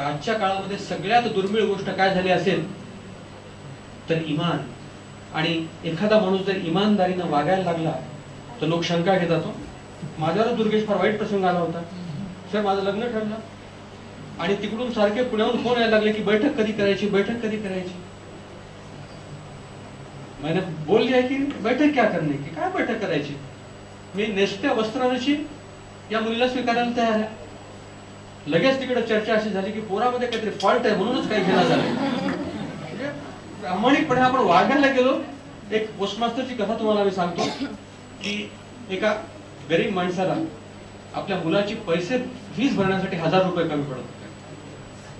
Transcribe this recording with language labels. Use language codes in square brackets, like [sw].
[mr] आजच्या काळामध्ये सगळ्यात दुर्मिळ गोष्ट काय झाली असेल तर इमान. आणि एखादा माणूस जर इमानदारीनं वागायला लागला तर लोक शंका घेतात. माझ्यावर दुर्गेश फार वाईट प्रसंग आला होता. सर माझं लग्न ठरलं आणि तिकडून सारखे पुण्याहून फोन यायला लागले की बैठक कधी करायची, बैठक कधी करायची. [hi] मैंने बोल दिया की बैठक क्या करने की, [mr] काय बैठक करायची. मी नेसत्या वस्त्रांची या मुलीला स्वीकारायला तयार आहे. लगेच तिकडे चर्चा अशी झाली की पोरामध्ये काहीतरी फॉल्ट आहे म्हणूनच काही घेणं झालं. प्रामाणिकपणे आपण वागायला गेलो. एक पोस्टमास्टरची कथा तुम्हाला मी सांगतो की एका गरीब माणसाला आपल्या मुलाची पैसे फीस भरण्यासाठी 1000 रुपये कमी पडत होते.